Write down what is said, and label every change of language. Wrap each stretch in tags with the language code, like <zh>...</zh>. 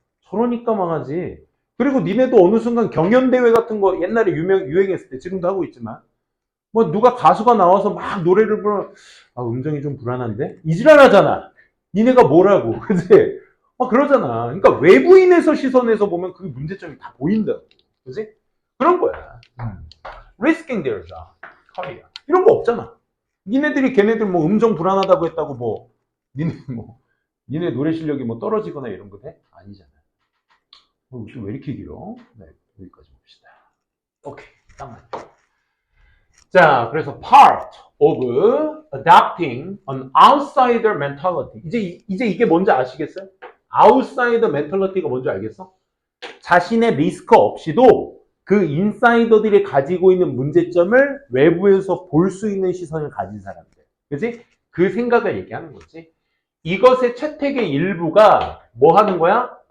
<ko>저러니까 망하지. 그리고 니네도 어느 순간 경연대회 같은 거 옛날에 유행했을 때 지금도 하고 있지만 뭐 누가 가수가 나와서 막 노래를 부르면 아, 음정이 좀 불안한데? 이지랄하잖아. 니네가 뭐라고. 그지? 그러잖아. 그러니까 외부인에서 시선에서 보면 그 문제점이 다 보인다. 그지? 그런 거야.</ko> <en>Risking their job, career.</en> <ko>이런 거 없잖아. 니네들이 걔네들 뭐 음정 불안하다고 했다고 니네 노래 실력이 뭐 떨어지거나 이런 거 돼? 아니잖아. 왜 이렇게 길어? 네, 여기까지 봅시다. 오케이, 딱 맞죠. 자, 그래서 part of adopting an outsider mentality. 이제 이게 뭔지 아시겠어요? outsider mentality가 뭔지 알겠어? 자신의 리스크 없이도 그 인사이더들이 가지고 있는 문제점을 외부에서 볼 수 있는 시선을 가진 사람들. 그치? 그 생각을 얘기하는 거지. 이것의 채택의 일부가 뭐 하는 거야?</ko>